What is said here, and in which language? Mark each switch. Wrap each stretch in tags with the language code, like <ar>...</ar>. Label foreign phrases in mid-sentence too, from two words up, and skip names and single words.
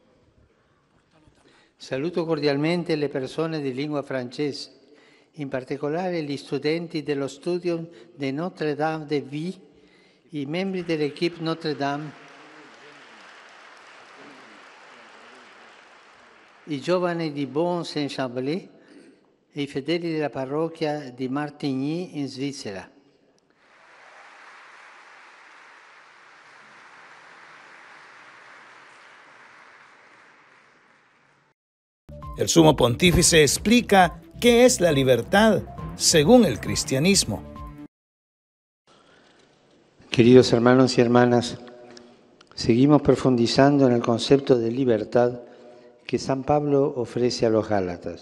<it>Saluto cordialmente le persone di lingua francese, in particolare gli studenti dello studio di Notre-Dame de Vie, i membri dell'equipe Notre-Dame, i giovani di Bon-Saint-Chamblay e i fedeli della parrocchia di Martigny in Svizzera.</it> <es>El sumo pontífice explica qué es la libertad según el cristianismo. Queridos hermanos y hermanas, seguimos profundizando en el concepto de libertad que San Pablo ofrece a los Gálatas.</es>